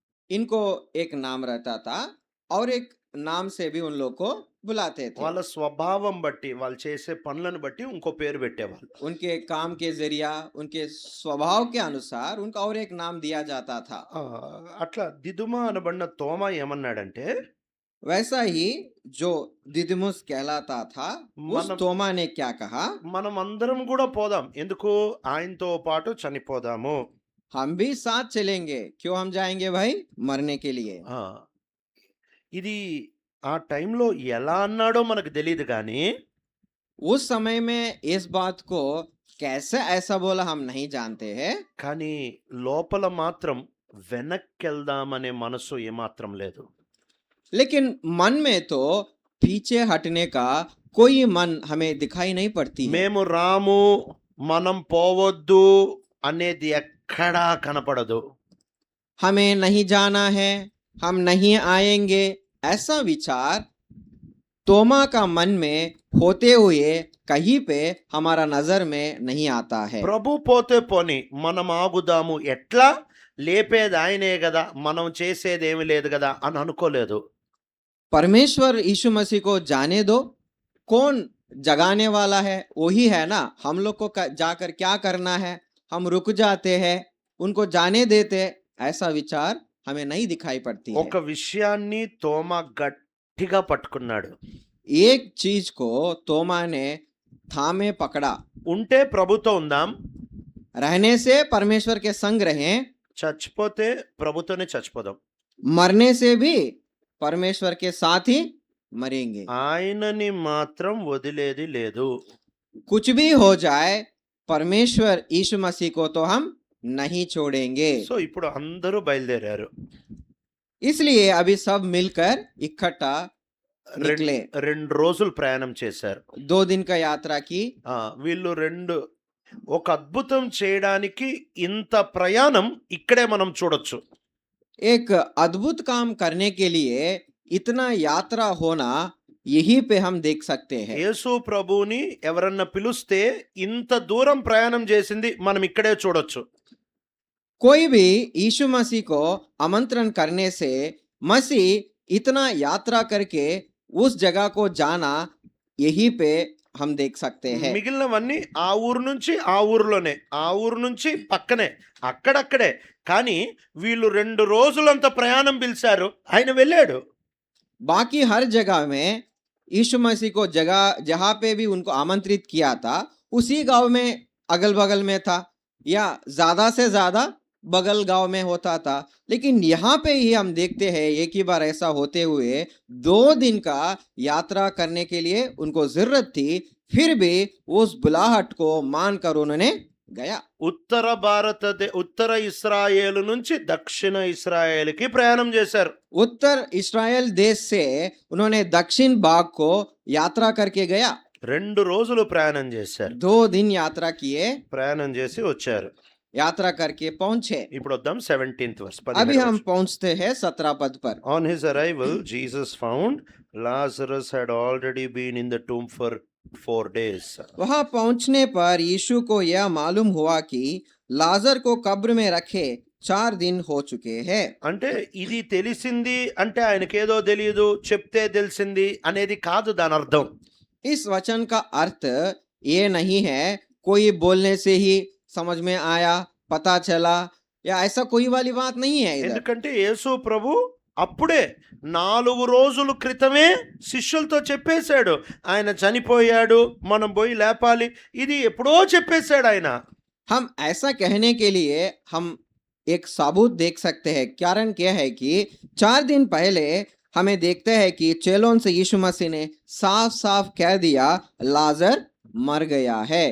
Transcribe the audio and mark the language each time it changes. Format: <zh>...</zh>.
<hi>इनको एक नाम रहता था और एक नाम से भी उन लोग को बुलाते थे।</hi> <te>వాళ్ళ స్వభావం బట్టి, వాళ్ళు చేసే పనులను బట్టి ఇంకో పేరు పెట్టేవాళ్ళు.</te> <hi>उनके काम के जरिया, उनके स्वभाव के अनुसार उनका और एक नाम दिया जाता था।</hi> <te>అట్లా దిదుమ అనబడిన తోమ ఏమన్నాడంటే,</te> <hi>वैसा ही जो दिदुमुस कहलाता था, उस</hi> <te>మనం</te> <hi>तोमा ने क्या कहा?</hi> <te>మనం అందరం కూడా పోదాం, ఎందుకు ఆయనతో పాటు చనిపోదాము.</te> <hi>हम भी साथ चलेंगे। क्यों हम जाएंगे भाई? मरने के लिए।</hi> <te>ఆ, ఇది ఆ టైంలో ఎలా అన్నాడో మనకు తెలియదు కానీ</te> <hi>उस समय में इस बात को कैसे ऐसा बोला हम नहीं जानते हैं,</hi> <te>కానీ లోపల మాత్రం వెనక్కి వెళ్దామనే మనసు ఏమాత్రం లేదు.</te> <hi>लेकिन मन में तो पीछे हटने का कोई मन हमें दिखाई नहीं पड़ती है।</hi> <te>మేము రాము, మనం పోవద్దు అనేది ఎక్కడా కనపడదు.</te> <hi>हमें नहीं जाना है, हम नहीं आएंगे, ऐसा विचार तोमा का मन में होते हुए कहीं पे हमारा नजर में नहीं आता है।</hi> <te>ప్రభు పోతే పోని, మనం ఆగుదాము, ఎట్లా లేపేది ఆయనే కదా, మనం చేసేదేమి లేదు కదా అని అనుకోలేదు.</te> <hi>परमेश्वर यीशु मसीह को जाने दो, कौन जगाने वाला है? वही है ना। हम लोग को जाकर क्या करना है? हम रुक जाते हैं, उनको जाने देते, ऐसा विचार हमें नहीं दिखाई पड़ती है।</hi> <te>ఒక విషయాన్ని తోమ గట్టిగా పట్టుకున్నాడు.</te> <hi>एक चीज को तोमा ने थामे पकड़ा।</hi> <te>ఉంటే ప్రభుతో ఉందాం,</te> <hi>रहने से परमेश्वर के संग रहें,</hi> <te>చచ్చిపోతే ప్రభుతోనే చచ్చిపోదాం.</te> <hi>मरने से भी परमेश्वर के साथ ही मरेंगे।</hi> <te>ఆయనని మాత్రం వదిలేది లేదు.</te> <hi>कुछ भी हो जाए, परमेश्वर यीशु मसीह को तो हम नहीं छोड़ेंगे।</hi> <te>సో ఇప్పుడు అందరూ బయలుదేరారు.</te> <hi>इसलिए अभी सब मिलकर इकट्ठा निकले।</hi> <te>2 రోజులు ప్రయాణం చేశారు.</te> <hi>2 दिन का यात्रा की।</hi> <te>వీళ్ళు ఒక అద్భుతం చేయడానికి ఇంత ప్రయాణం ఇక్కడే మనం చూడొచ్చు.</te> <hi>एक अद्भुत काम करने के लिए इतना यात्रा होना यहीं पे हम देख सकते हैं।</hi> <te>యేసు ప్రభువుని ఎవరన్నా పిలుస్తే ఇంత దూరం ప్రయాణం చేసింది మనం ఇక్కడే చూడొచ్చు.</te> <hi>कोई भी यीशु मसीह को आमंत्रण करने से मसीह इतना यात्रा करके उस जगह को जाना यहीं पे हम देख सकते हैं।</hi> <te>మిగిలినవన్నీ ఆ ఊరు నుంచి ఆ ఊరిలోనే, ఆ ఊరు నుంచి పక్కనే, అక్కడక్కడే. కానీ వీళ్ళు 2 రోజులంత ప్రయాణం పిలిచారు, ఆయన వెళ్ళాడు.</te> <hi>बाकी हर जगह में यीशु मसीह को जगह जहाँ पे भी उनको आमंत्रित किया था, उसी गांव में अगल बगल में था, या ज्यादा से ज्यादा बगल गांव में होता था। लेकिन यहाँ पे ही हम देखते हैं एक ही बार ऐसा होते हुए 2 दिन का यात्रा करने के लिए उनको जरूरत थी, फिर भी उस बुलाहट को मानकर उन्होंने गया।</hi> <te>ఉత్తర ఇశ్రాయేలు నుంచి దక్షిణ ఇశ్రాయేలుకి ప్రయాణం చేశారు.</te> <hi>उत्तर इस्राएल देश से उन्होंने दक्षिण भाग को यात्रा करके गया।</hi> <te>2 రోజులు ప్రయాణం చేశారు.</te> <hi>2 दिन यात्रा किए,</hi> <te>ప్రయాణం చేసి వచ్చారు.</te> <hi>यात्रा करके पहुंचे।</hi> <te>ఇప్పుడు వద్దాం</te> <en>17th verse.</en> <hi>अभी हम पहुंचते हैं 17 पद पर।</hi> <en>On his arrival, Jesus found Lazarus had already been in the tomb for 4 days.</en> <hi>वहां पहुंचने पर यीशु को यह मालूम हुआ कि लाजर को कब्र में रखे 4 दिन हो चुके हैं।</hi> <te>అంటే ఇది తెలిసింది అంటే ఆయనకేదో తెలియదు, చెప్తే తెలిసింది అనేది కాదు దాని అర్థం.</te> <hi>इस वचन का अर्थ ये नहीं है कोई बोलने से ही समझ में आया, पता चला, या ऐसा कोई वाली बात नहीं है इधर।</hi> <te>ఎందుకంటే యేసు ప్రభు అప్పుడే 4 రోజుల క్రితమే శిష్యులతో చెప్పేశాడు. ఆయన చనిపోయాడు, మనం పోయి లేపాలి. ఇది ఎప్పుడో చెప్పేశాడు ఆయన.</te> <hi>हम ऐसा कहने के लिए हम एक सबूत देख सकते हैं। कारण क्या है कि 4 दिन पहले हमें देखते हैं कि चेलों से यीशु मसीह ने साफ-साफ कह दिया लाजर मर गया है।</hi>